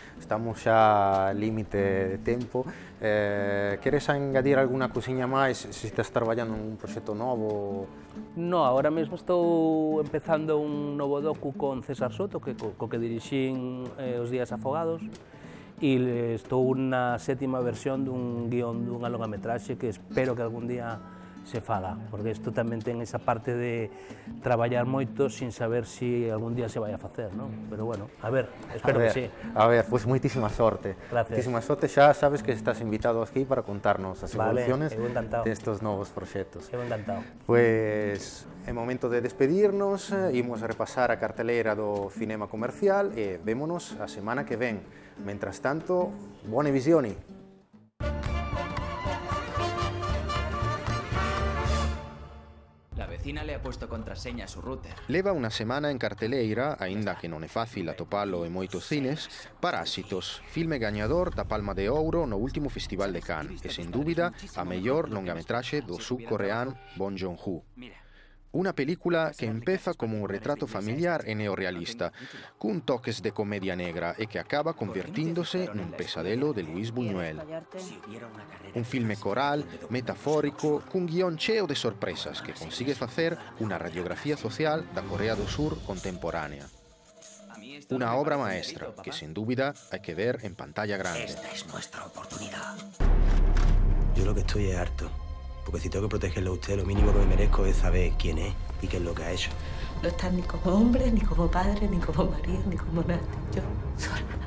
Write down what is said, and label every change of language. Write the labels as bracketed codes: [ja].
[gl] Estamos xa a límite de tempo. Queres engadir alguna cousiña máis se estás traballando nun proxecto novo? No, agora mesmo estou empezando un novo docu con César Soto, co que dirixín Os días afogados, e estou na 7ª versión dun guión dunha longametraxe que espero que algún día se faga, porque isto tamén ten esa parte de traballar moito sin saber se algún día se vai a facer, non? Pero bueno, a ver, espero que sí. A ver, pois moitísima sorte. Gracias. Moitísima sorte, xa sabes que estás invitado aquí para contarnos as evoluciones destes novos proxectos. Eu encantado. Pois é momento de despedirnos, imos a repasar a carteleira do cinema comercial e vémonos a semana que ven. Mentras tanto, [it] buone visioni! [es] La vecina le ha puesto contraseña a su router. [gl] Leva unha semana en carteleira, aínda que non é fácil atopalo en moitos cines, Parásitos, filme gañador da Palma de Ouro no último Festival de Cannes e, sen dúbida, a mellor longametraxe do subcoreán Bong Joon-ho. Unha película que empeza como un retrato familiar e neorrealista, cun toques de comedia negra e que acaba convertíndose nun pesadelo de Luis Buñuel. Un filme coral, metafórico, cun guión cheo de sorpresas que consigue facer unha radiografía social da Corea do Sur contemporánea. Una obra maestra que, sin dúbida, hai que ver en pantalla grande. [es] Esta es nuestra oportunidad. Yo lo que estoy es harto. Porque si tengo que protegerlo a usted, lo mínimo que me merezco es saber quién es y qué es lo que ha hecho. No estás ni como hombre, ni como padre, ni como marido, ni como nada. Yo sola.